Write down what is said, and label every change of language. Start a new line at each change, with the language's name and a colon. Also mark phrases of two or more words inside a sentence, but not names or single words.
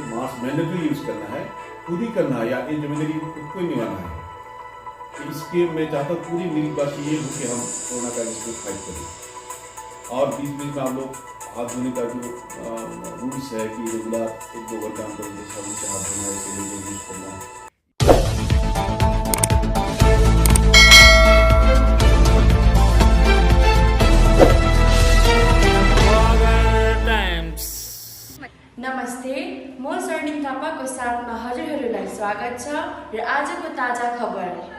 English: mask mandatory
Hindi: यूज़ करना है, खुद ही करना है, या ये जिम्मेदारी खुद को ही निभाना है। तो इसके मैं चाहता हूँ पूरी मेरी बात ये हो कि हम कोरोना का इसको फाइट करें। और बीच बीच में आप लोग हाथ धोने का जो रूल्स है कि रेगुलर 1-2 घंटा अंतर साबुन से हाथ धोना, ऐसे यूज़ करना।
Nepali: नमस्ते, म स्वर्णिम थापाको साथमा हजुरहरूलाई स्वागत छ र आजको ताजा खबर।